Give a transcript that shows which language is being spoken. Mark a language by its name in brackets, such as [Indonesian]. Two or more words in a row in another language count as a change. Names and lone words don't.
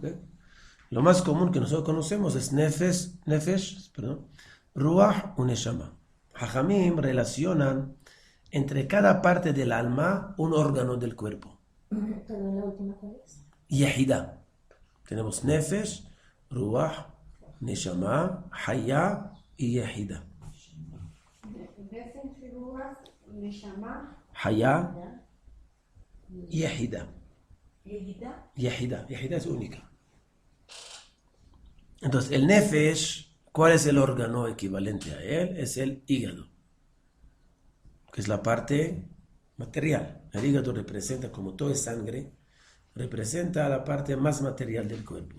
[Spanish] Lo más común que nosotros conocemos es Nefesh, Ruach y Neshama. Hajamim relacionan entre cada parte del alma un órgano del cuerpo. ¿Pero la última cuál es? Yehida. Tenemos Nefesh, Ruach, Neshama, Haya y Yehida. Nefesh, Ruach, Neshama, Haya, Yehida. Yehida. Yehida es única. Entonces, el Nefesh, ¿cuál es el órgano equivalente a él? Es el hígado, que es la parte material. El hígado representa, como todo es sangre, representa la parte más material del cuerpo.